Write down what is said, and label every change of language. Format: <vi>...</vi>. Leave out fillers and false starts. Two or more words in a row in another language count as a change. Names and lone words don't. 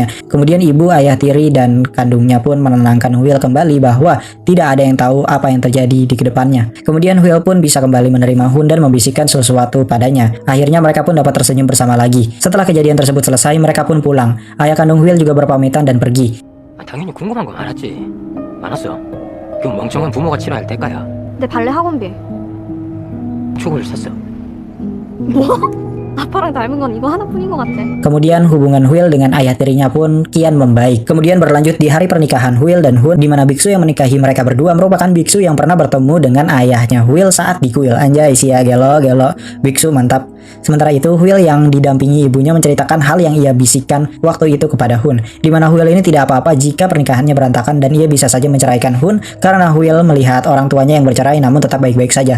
<id>Kemudian ibu, ayah tiri, dan kandungnya pun menenangkan Will kembali bahwa tidak ada yang tahu apa yang terjadi di kedepannya. Kemudian Will pun bisa kembali menerima Hun dan membisikkan sesuatu padanya. Akhirnya mereka pun dapat tersenyum bersama lagi. Setelah kejadian tersebut selesai, mereka pun pulang. Ayah kandung Will juga berpamitan dan pergi.</id> <ko>당연히 궁금한 건 알았지. 많았어. 그 멍청한 부모가 치러야 할 대가야. 내 발레 학원비. 촉을 샀어. 뭐? 아빠랑 닮은 건 이거 하나뿐인 것 같아.</ko> <id>Kemudian hubungan Will dengan ayah tirinya pun kian membaik. Kemudian berlanjut di hari pernikahan Will dan Hun, di mana biksu yang menikahi mereka berdua merupakan biksu yang pernah bertemu dengan ayahnya Will saat di kuil. Anjay sih ya, gelo biksu mantap. Sementara itu Will yang didampingi ibunya menceritakan hal yang ia bisikkan waktu itu kepada Hun, di mana Will ini tidak apa-apa jika pernikahannya berantakan dan ia bisa saja menceraikan Hun karena Will melihat orang tuanya yang bercerai namun tetap baik-baik saja.</id>